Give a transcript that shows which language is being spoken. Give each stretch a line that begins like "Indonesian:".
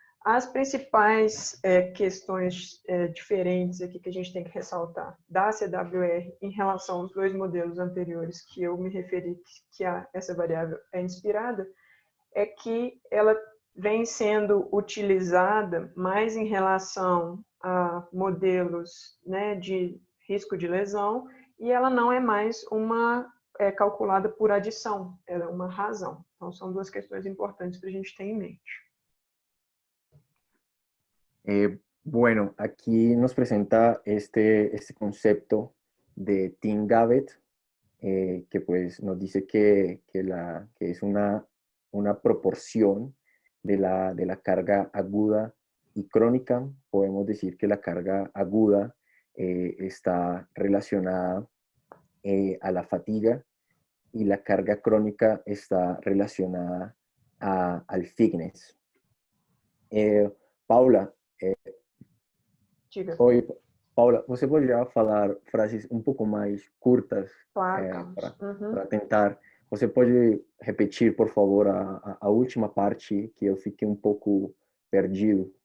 Portuguese: As principais questões diferentes aqui que a gente tem que ressaltar da CWR em relação aos dois modelos anteriores que eu me referi, que essa variável é inspirada, é que ela vem sendo utilizada mais em relação a modelos, né, de risco de lesão, e ela não é mais calculada por adição, ela é uma razão. Então, são duas questões importantes para a gente ter em mente.
Spanish: Bueno, aquí nos presenta este concepto de Tim Gabbett, que pues nos dice que es una proporción de la carga aguda y crónica. Podemos decir que la carga aguda está relacionada a la fatiga y la carga crónica está relacionada al fitness.
Portuguese: Paula, oi, Paula, você poderia falar frases um pouco mais curtas Claro, para tentar? Você pode repetir, por favor, a última parte que eu fiquei um pouco perdido?